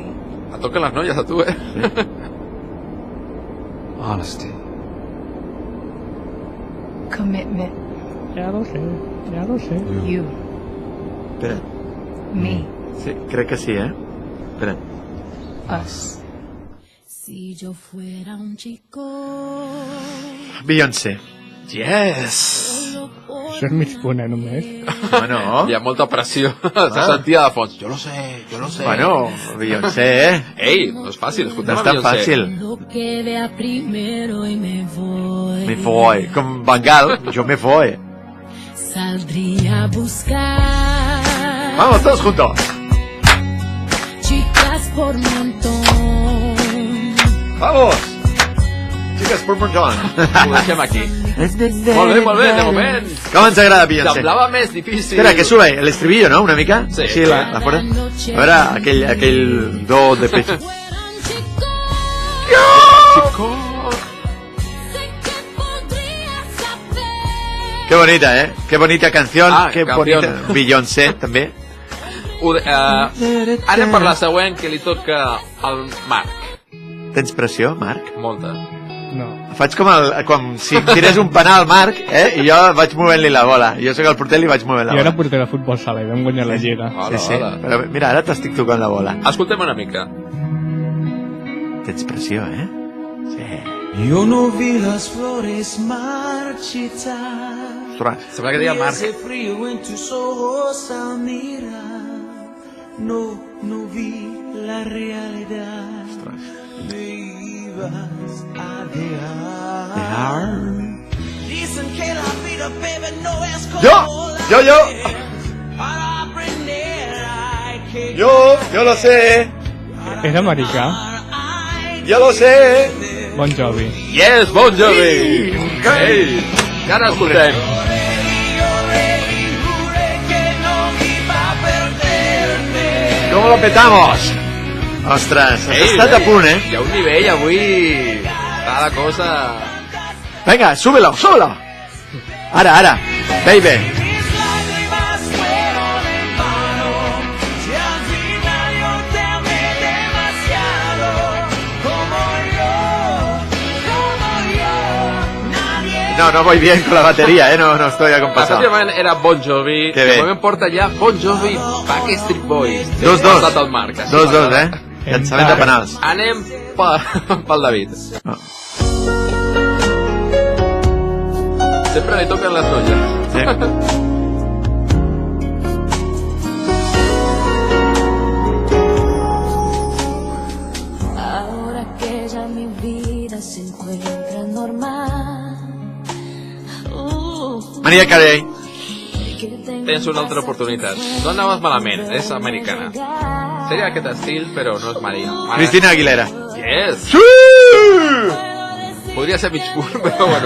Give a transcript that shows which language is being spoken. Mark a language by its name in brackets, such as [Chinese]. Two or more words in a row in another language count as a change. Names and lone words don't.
[Catalan] Et toquen les noies a tu, [English] Honesty. Commitment. [Catalan] Ja lo sé. [English] You. [Catalan] Espera. [English] Me. [Catalan] Sí, crec que sí, Espera. [English] Us. [Spanish] Si yo fuera un chico. Beyoncé. [English] Yes. [Catalan] Això és mig punt, només. Bueno. Hi ha molta pressió. Se sentia de fons. Jo lo sé. Bueno, Beyoncé, Ei, no és fàcil, escoltem no a és tan Beyoncé. fàcil. [Spanish] Que vea primero y me voy. Me voy. Com Bengal, yo me voy. Saldría a buscar Vamos, todos juntos. chicas por montón. Vamos. Chicas por montón. [Catalan] Ho deixem aquí. Molt bé, de moment. Com ens agrada Beyoncé. Semblava més difícil. [Spanish] Espera, que sube el estribillo, ¿no? [Catalan] Una mica. Sí. Sí, la fora. A veure, aquell do [Spanish] de pecho. Chico. Qué bonita, ¿eh? Qué bonita canción. Qué canción. bonita. [Catalan] Beyoncé, també. Anem per la següent, que li toca al Marc. Tens pressió, Marc? Molta. No. Faig com si em tirés un penal al Marc, i jo vaig movent-li la bola. Jo sóc el porter i li vaig movent la Jo bola. era porter de futbol sala i vam guanyar la lliga. Sí. Però mira, ara t'estic tocant la bola. Escoltem una mica. Tens pressió, eh? Sí. [Spanish] Yo no vi las flores marchitar. [Catalan] Sembla que deia el Marc. [Spanish] Ese frío en tus ojos al mirar. No vi la realidad. Me ibas a dejar. Dicen que la vida, baby, no es como Yo. para aprender hay que Yo lo sé. [Catalan] Era americà? [Spanish] Yo lo sé. [Catalan] Bon Jovi. Yes, Bon Jovi. Ei, que ara escoltem. [Spanish] ¿Cómo lo petamos? [Catalan] Ostres, has estat a punt, eh? Hi ha un nivell avui. Està la cosa... [Spanish] Venga, súbelo. Ara, baby. No voy bien con la batería, no estoy acompasado. [Catalan] Efectivament era Bon Jovi. Que de bé. moment porta ja Bon Jovi Backstreet Boys. 2-2. 2-2, eh? Llançament de penals. Anem pel David. Sempre li toquen les noies. Sí. [Spanish] Ahora que ya mi vida se encuentra normal. [Catalan] Maria Carey. Tens una altra oportunitat. No anaves malament, és americana. Seria aquest estil, però no és Maria. Cristina Aguilera. [English] Yes! [Catalan] Sí! Podria ser mig punt, però bueno.